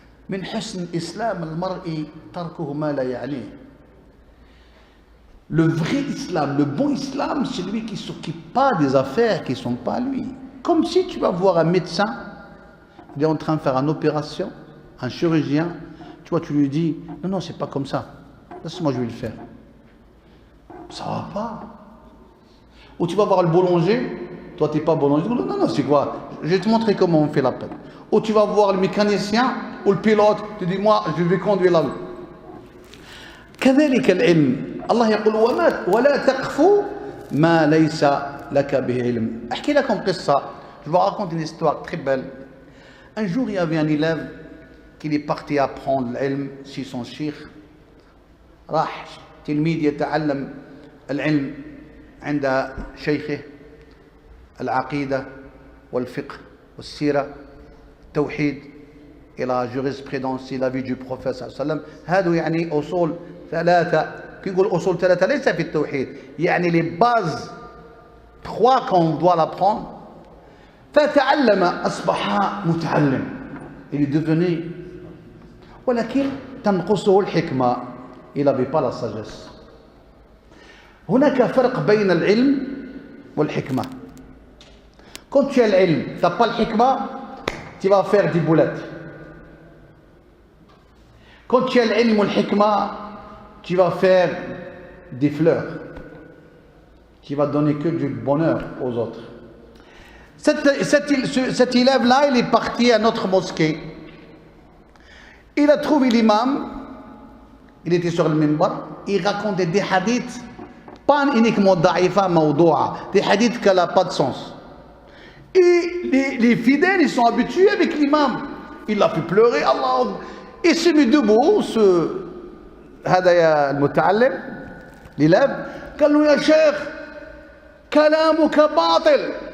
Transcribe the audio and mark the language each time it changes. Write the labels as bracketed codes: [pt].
[ar] من حسن إسلام المرء تركه ما لا يعنيه. [fr] Le vrai islam, le bon islam, c'est celui qui ne s'occupe pas des affaires qui ne sont pas lui. Comme si tu vas voir un médecin, il est en train de faire une opération, un chirurgien, tu vois, tu lui dis, non, c'est pas comme ça, laisse-moi, je vais le faire. Ça va pas. Ou tu vas voir le boulanger, toi tu n'es pas boulanger, non, c'est quoi? Je vais te montrer comment on fait l'appel. Ou tu vas voir le mécanicien ou le pilote, tu dis, moi, je vais conduire l'avion. [ar] كذلك العلم الله يقول ولا تقف ما ليس لك به علم. أحكي لكم قصة. [fr] Je vous raconte une histoire très belle. Un jour il y avait un élève qui est parti apprendre l'ilm chez son cheikh. [ar] راح تلميذ يتعلم العلم عند شيخه العقيدة والفقه والسيرة التوحيد إلى jurisprudence la vie du prophète صلى الله عليه وسلم. هذا يعني أصول 3. كي نقول أصول 3 ليس في التوحيد, يعني les bases 3 qu'on doit l'apprendre. [fr] فتعلم أصبح متعلم, il est devenu, ولكن تنقصه الحكمة, il n'avait pas la sagesse. [ar] هناك فرق بين العلم والحكمة. [fr] Quand tu as l'ilm, tu n'as pas le hikmah, tu vas faire des boulettes. Quand tu as l'ilm ou le hikmah, tu vas faire des fleurs. Tu vas donner que du bonheur aux autres. Cet élève-là, il est parti à notre mosquée. Il a trouvé l'imam, il était sur le minbar, il racontait des hadiths, pas uniquement da'ifa, mawdoua, des hadiths qui n'ont pas de sens. Et les fidèles, ils sont habitués avec l'imam. Il l'a fait pleurer, Allah. [ar] Il s'est mis debout, هذا المتعلم, l'élève, قال له يا شيخ كلامك باطل.